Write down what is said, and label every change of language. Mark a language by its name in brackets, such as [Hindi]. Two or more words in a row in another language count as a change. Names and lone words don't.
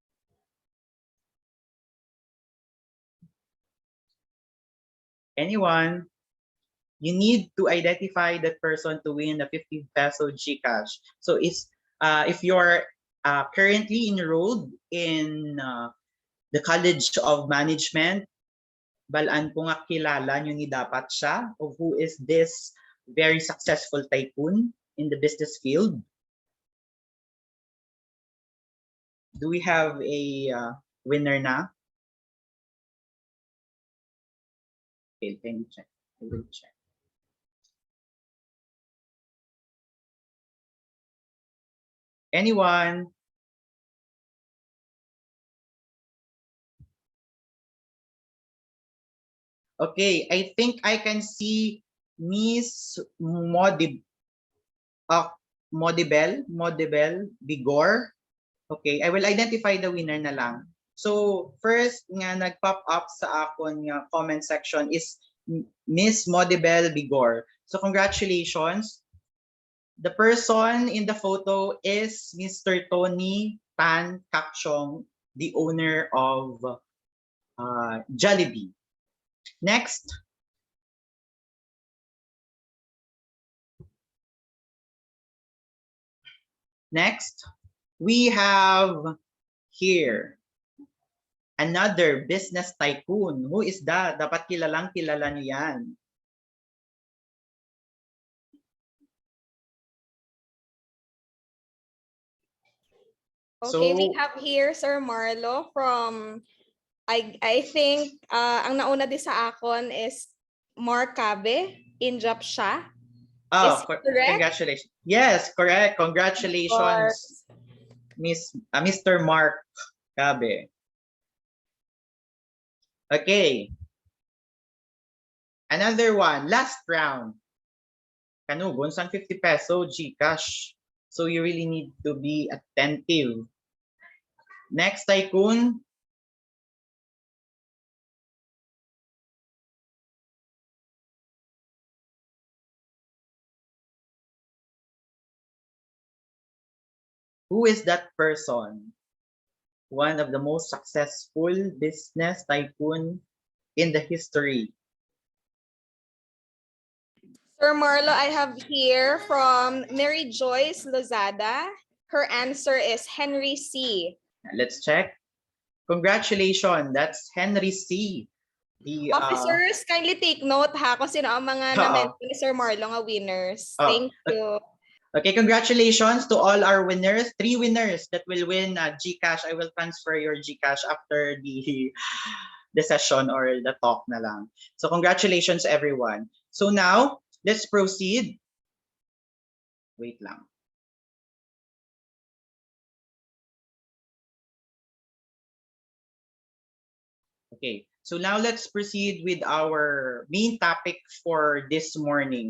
[English] Anyone? You need to identify that person to win the 50 peso GCash. So if you're currently enrolled in the College of Management, [Hiligaynon] balaan po nga kilala nyo ni dapat siya [English] of who is this very successful tycoon in the business field. Do we have a winner na? Okay, can you check? I will check. Anyone? Okay, I think I can see Miss Modibel Bigor. Okay, I will identify the winner [Hiligaynon] na lang. [English] So, first [Hiligaynon] nga nag-pop up sa akon nga [English] comment section is Miss Modibel Bigor. So, congratulations. The person in the photo is Mr. Tony Tan Kakchong, the owner of Jollibee. Next. Next, we have here another business tycoon. Who is that? [Filipino] Dapat kilalang kilala niyo yan. [English] Okay, we So, have here Sir Marlo from, I think, [Hiligaynon] ang nauna din sa akon is Mark Cabe in job siya. Is [English] oh, it correct? congratulations. Yes, correct. Or Congratulations, Mr. Mark Cabe. Okay. Another one, last round. [Hiligaynon] Kanugon, sang 50 peso GCash. [English] So you really need to be attentive. Next tycoon. Who is that person? One of the most successful business tycoon in the history. Sir Marlo, I have here from Mary Joyce Lozada. Her answer is Henry C. Let's check. Congratulations, that's Henry C. The Officers, kindly take note [Hiligaynon] ha kung sino ang mga na-mention ni Sir Marlo nga winners. [English] Thank you. Okay, congratulations to all our winners. 3 winners that will win GCash. I will transfer your GCash after the session or the talk [Hiligaynon] na lang. [English] So congratulations everyone. So now, let's proceed. Wait lang. Okay, so now let's proceed with our main topic for this morning.